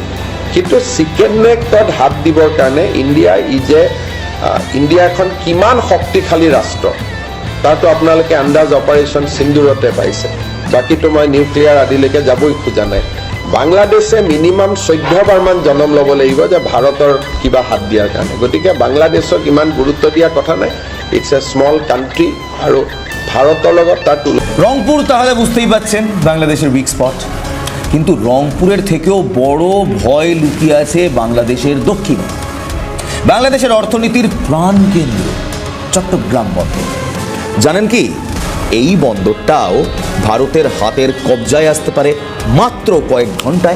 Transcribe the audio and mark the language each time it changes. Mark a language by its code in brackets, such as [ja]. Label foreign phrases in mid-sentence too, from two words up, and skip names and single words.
[as] কিন্তু [en] chicken neckত [as] হাত দিবৰ কাৰণে ইণ্ডিয়া এখন কিমান শক্তিশালী ৰাষ্ট্ৰ তাৰতো আপোনালোকে আন্দাজ অপাৰেশ্যন সিন্দুৰতে পাইছে। বাকীতো মই নিউক্লিয়াৰ আদিলৈকে যাবই খোজা নাই। বাংলাদেশে মিনিমাম 14 বাৰমান জনম ল'ব লাগিব যে ভাৰতৰ কিবা হাত দিয়াৰ কাৰণে। গতিকে বাংলাদেশক ইমান গুৰুত্ব দিয়াৰ কথা নাই। [en] it's a small country [as] আৰু ভারতের লগত তার তুলনা। [bn] রংপুর তাহলে বুঝতেই পাচ্ছেন বাংলাদেশের উইক স্পট। কিন্তু রংপুরের থেকেও বড় ভয় লুকিয়ে আছে বাংলাদেশের দক্ষিণে। বাংলাদেশের অর্থনীতির প্রাণকেন্দ্র চট্টগ্রাম বন্দর। জানেন কি, এই বন্দরটাও ভারতের হাতের কবজায় আসতে পারে মাত্র কয়েক ঘন্টায়।